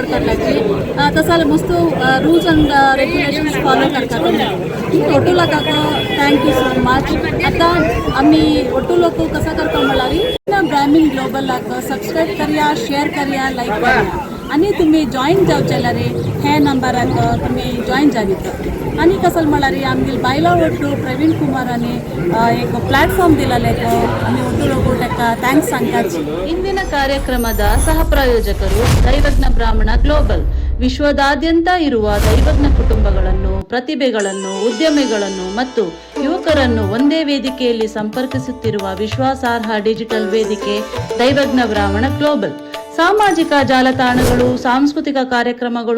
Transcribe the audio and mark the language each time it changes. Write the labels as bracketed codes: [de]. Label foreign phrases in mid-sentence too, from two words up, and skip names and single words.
[kok] करल्याची तसं जाल्यार मस्त [en] rules and regulations follow [kok] करता तुमी ओटूला काको [en] thank you so much [kok] आतां आमी ओटूलोक कसा करता म्हळ्यार ब्राह्मीण ग्लोबलाक सबस्क्रायब करया शेअर करया लायक करया आनी तुमी जॉईन जावचे जाल्यार हे नंबराक तुमी जॉईन जावीत आनी कसल म्हळ्यार आमगे बायला ओटू प्रवीण कुमारानी एक प्लॅटफॉर्म दिलेले आमी ओटूलोक ताका ಥ್ಯಾಂಕ್ಸ್ सांगताची [kn] ಇಂದಿನ ಕಾರ್ಯಕ್ರಮದ ಸಹ ಪ್ರಾಯೋಜಕರು ದೈವಜ್ಞ ಬ್ರಾಹ್ಮಣ ಗ್ಲೋಬಲ್ ವಿಶ್ವದಾದ್ಯಂತ ಇರುವ ದೈವಜ್ಞ ಕುಟುಂಬಗಳನ್ನು ಪ್ರತಿಭೆಗಳನ್ನು ಉದ್ಯಮಿಗಳನ್ನು ಮತ್ತು ಯುವಕರನ್ನು ಒಂದೇ ವೇದಿಕೆಯಲ್ಲಿ ಸಂಪರ್ಕಿಸುತ್ತಿರುವ ವಿಶ್ವಾಸಾರ್ಹ ಡಿಜಿಟಲ್ ವೇದಿಕೆ ದೈವಜ್ಞ ಬ್ರಾಹ್ಮಣ ಗ್ಲೋಬಲ್ ಸಾಮಾಜಿಕ ಜಾಲತಾಣಗಳು ಸಾಂಸ್ಕೃತಿಕ ಕಾರ್ಯಕ್ರಮಗಳು